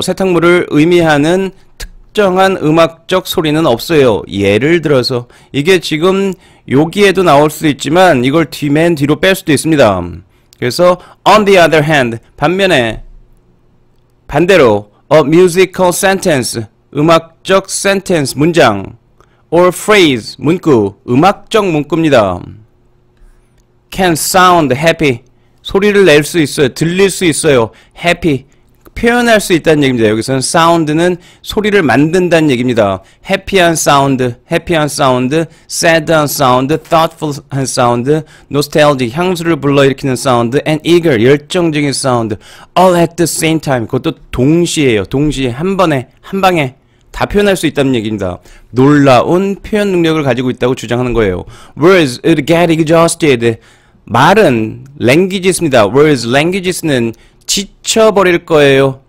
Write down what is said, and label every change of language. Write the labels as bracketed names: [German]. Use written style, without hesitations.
[Korean] 세탁물을 의미하는 특정한 음악적 소리는 없어요. 예를 들어서 이게 지금 여기에도 나올 수도 있지만 이걸 맨 뒤로 뺄 수도 있습니다. [English] 그래서 on the other hand, [Korean] 반대로 [English] a musical sentence, 음악적 sentence, 문장, or phrase, [Korean] 문구, 음악적 문구입니다. [English] can sound happy, [Korean] 소리를 낼 수 있어요. 들릴 수 있어요. happy, 표현할 수 있다는 얘기입니다. 여기서는 sound는 소리를 만든다는 얘기입니다. [English] happy한 sound, sad한 sound, thoughtful한 sound, nostalgic, [Korean] 향수를 불러일으키는 [English] sound, and eager, 열정적인 sound, all at the same time, [Korean] 그것도 동시에요. 동시에, 한 방에 다 표현할 수 있다는 얘기입니다. 놀라운 표현 능력을 가지고 있다고 주장하는 거예요. [English] Words would get exhausted. [Korean] 말은 languages입니다. Words, languages는 지쳐버릴 거예요.